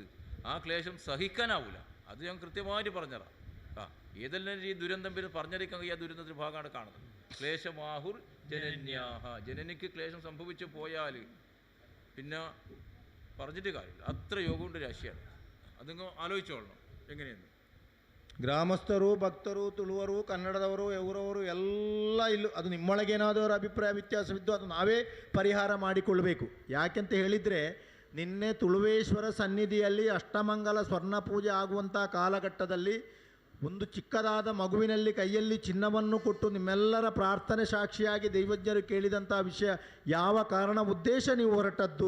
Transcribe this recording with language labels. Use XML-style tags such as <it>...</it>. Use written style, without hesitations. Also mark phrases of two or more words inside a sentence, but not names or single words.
<ml>ആ ക്ലേശം സഹിക്കാനാവില്ല. അത് ഞാൻ കൃത്യമായിട്ട് പറഞ്ഞതാണ്. ഏതെല്ലാം ഈ ദുരന്തം പേര് പറഞ്ഞറിയിക്കാൻ ഈ ദുരന്തത്തിൻ്റെ ഭാഗമാണ് കാണുന്നത്. ക്ലേശമാഹുർ ജനന്യാഹ. ജനനിക്ക് ക്ലേശം സംഭവിച്ചു പോയാൽ പിന്നെ പറഞ്ഞിട്ട് കാര്യമില്ല. അത്ര യോഗമുണ്ട് രാശിയാണ്. അതിങ്ങ് ആലോചിച്ചോളണം എങ്ങനെയെന്ന്.</ml> <kn>ಗ್ರಾಮಸ್ಥರು, ಭಕ್ತರು, ತುಳುವರು, ಕನ್ನಡದವರು, ಊರವರು ಎಲ್ಲ ಇಲ್ಲೂ ಅದು ನಿಮ್ಮೊಳಗೇನಾದರೂ ಅಭಿಪ್ರಾಯ ವ್ಯತ್ಯಾಸವಿದ್ದು ಅದು ನಾವೇ ಪರಿಹಾರ ಮಾಡಿಕೊಳ್ಳಬೇಕು. ಯಾಕೆಂತ ಹೇಳಿದರೆ ನಿನ್ನೆ ತುಳುವೇಶ್ವರ ಸನ್ನಿಧಿಯಲ್ಲಿ ಅಷ್ಟಮಂಗಲ ಸ್ವರ್ಣ ಪೂಜೆ ಆಗುವಂಥ ಕಾಲಘಟ್ಟದಲ್ಲಿ ಒಂದು ಚಿಕ್ಕದಾದ ಮಗುವಿನಲ್ಲಿ ಕೈಯಲ್ಲಿ ಚಿನ್ನವನ್ನು ಕೊಟ್ಟು ನಿಮ್ಮೆಲ್ಲರ ಪ್ರಾರ್ಥನೆ ಸಾಕ್ಷಿಯಾಗಿ ದೈವಜ್ಞರು ಕೇಳಿದಂಥ ವಿಷಯ ಯಾವ ಕಾರಣ ಉದ್ದೇಶ ನೀವು ಹೊರಟದ್ದು?</kn>